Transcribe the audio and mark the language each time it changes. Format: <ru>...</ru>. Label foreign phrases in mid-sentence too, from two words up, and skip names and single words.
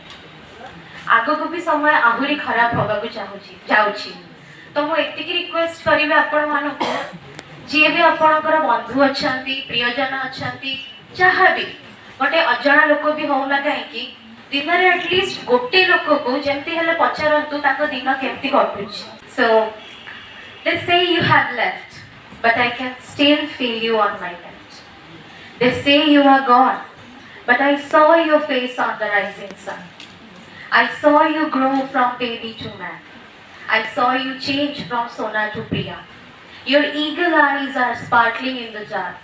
<or>ଆଗକୁ ବି ସମୟ ଆହୁରି ଖରାପ ହବାକୁ ଯାଉଛି। ତ ମୁଁ ଏତିକି ରିକ୍ୱେଷ୍ଟ କରିବି ଆପଣମାନଙ୍କୁ, ଯିଏ ବି ଆପଣଙ୍କର ବନ୍ଧୁ ଅଛନ୍ତି, ପ୍ରିୟଜନ ଅଛନ୍ତି, ଯାହା ବି ଗୋଟେ ଅଜଣା ଲୋକ ବି ହଉନା କାହିଁକି ଦିନରେ ଆଟଲିଷ୍ଟ ଗୋଟେ ଲୋକକୁ ଯେମିତି ହେଲେ ପଚାରନ୍ତୁ ତାଙ୍କ ଦିନ କେମିତି କଟୁଛି।</or> <en>So they say you have left, but I can still feel you on my left. They say you are gone, but I saw your face on the rising sun. I saw you grow from baby to man. I saw you change from Sona to Priya. Your eagle eyes are sparkling in the dark.</en>